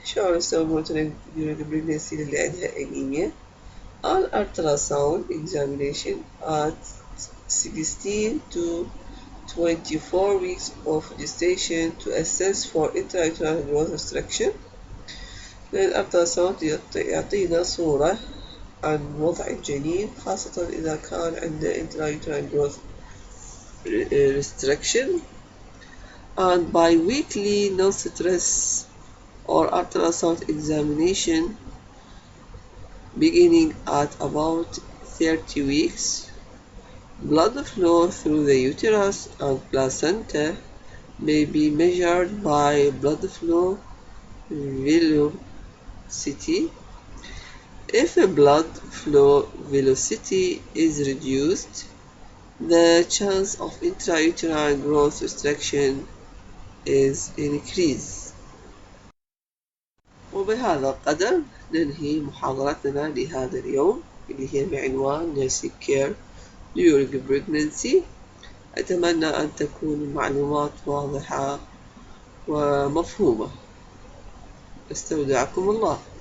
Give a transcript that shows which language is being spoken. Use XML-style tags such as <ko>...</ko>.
<ar>شو نسوي</ar> <en>monitoring during pregnancy</en> <ar>للي عندها</ar> <en>anemia؟ An ultrasound examination at 16 to 24 weeks of gestation to assess for intrauterine growth restriction.</en> <ar>الألتراساوند يعطينا صورة عن وضع الجنين، خاصة إذا كان عنده intrauterine growth restriction.</ar> <en>And bi-weekly non-stress or ultrasound examination beginning at about 30 weeks. Blood flow through the uterus and placenta may be measured by blood flow velocity. If blood flow velocity is reduced, the chance of intrauterine growth restriction is increased.</en> <ar>وبهذا القدر ننهي محاضرتنا لهذا اليوم اللي هي بعنوان</ar> <en>Nursing Care during Pregnancy.</en> <ar>أتمنى أن تكون المعلومات واضحة ومفهومة. استودعكم الله.</ar>